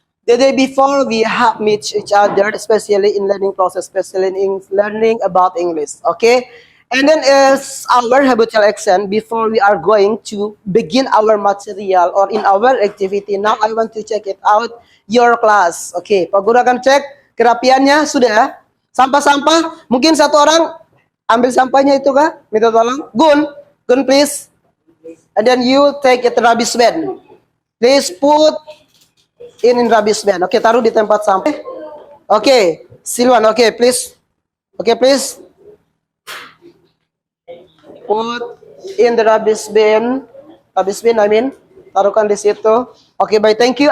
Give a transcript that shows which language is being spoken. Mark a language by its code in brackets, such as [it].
[en] The day before we have met each other, especially in learning process, especially in learning about English. Okay, and then as our habitual action before we are going to begin our material or in our activity. Now I want to check it out your class. [id] Okay, Pak Guru akan cek kerapiannya sudah. Sampah-sampah, mungkin satu orang ambil sampahnya itu kah? Minta tolong. [en] Gun please. And then you take it rubbish bin. Please put in rubbish bin. [id] Oke, taruh di tempat sampah. Oke, Silwan. Oke, please. Oke, please. [en] Put in the rubbish bin. Rubbish bin, I mean. [id] Taruhkan di situ. [en] Oke, bye. Thank you.